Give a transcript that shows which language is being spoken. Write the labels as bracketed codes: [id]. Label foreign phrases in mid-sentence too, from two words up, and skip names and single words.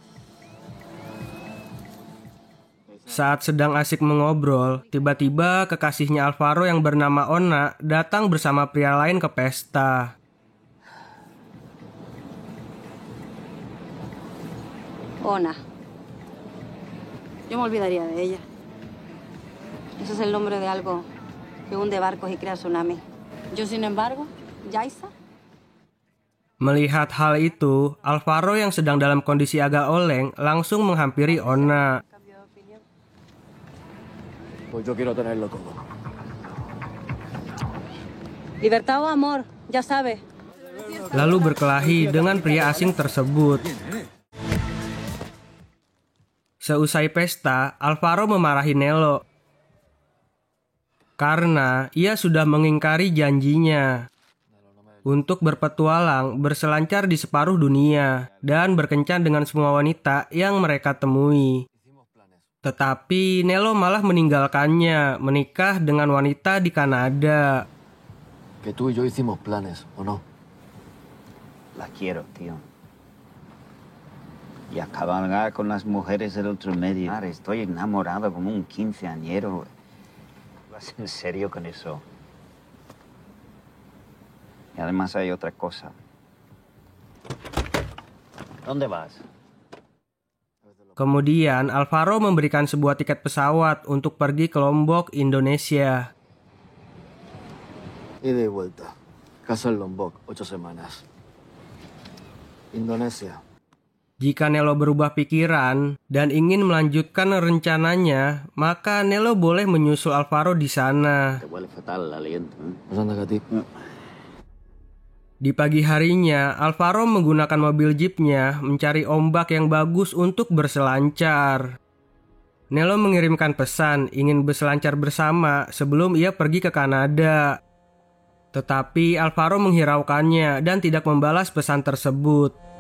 [id] Saat sedang asik mengobrol, tiba-tiba kekasihnya Alvaro yang bernama Ona datang bersama pria lain ke pesta. [es] Ona. Yo me olvidaría de ella. Ese es el nombre de algo que hunde barcos y crea tsunami. Yo, sin embargo, Yaisa. [id] Melihat hal itu, Alvaro yang sedang dalam kondisi agak oleng langsung menghampiri Ona. [es] Pues yo quiero tenerlo todo. Libertad o amor, ya sabe. [id] Lalu berkelahi dengan pria asing tersebut. Seusai pesta, Alvaro memarahi Nelo karena ia sudah mengingkari janjinya untuk berpetualang berselancar di separuh dunia dan berkencan dengan semua wanita yang mereka temui. Tetapi Nelo malah meninggalkannya menikah dengan wanita di Kanada. [es] Que tú y yo hicimos planes, ¿o no? La quiero, tío. Y a cabalgar con las mujeres del otro medio. Estoy enamorado como un quinceañero. ¿Vas en serio con eso? Y además hay otra cosa. ¿Dónde vas? [id] Kemudian Alvaro memberikan sebuah tiket pesawat untuk pergi ke Lombok, Indonesia. [es] Ida y vuelta. Casa en Lombok, 8 semanas. Indonesia. [id] Jika Nelo berubah pikiran dan ingin melanjutkan rencananya, maka Nelo boleh menyusul Alvaro di sana. [es] Te huele fatal el aliento, ¿eh? ¿Nos anda a ti? [id] Di pagi harinya, Alvaro menggunakan mobil jeepnya mencari ombak yang bagus untuk berselancar. Nelo mengirimkan pesan ingin berselancar bersama sebelum ia pergi ke Kanada. Tetapi Alvaro menghiraukannya dan tidak membalas pesan tersebut.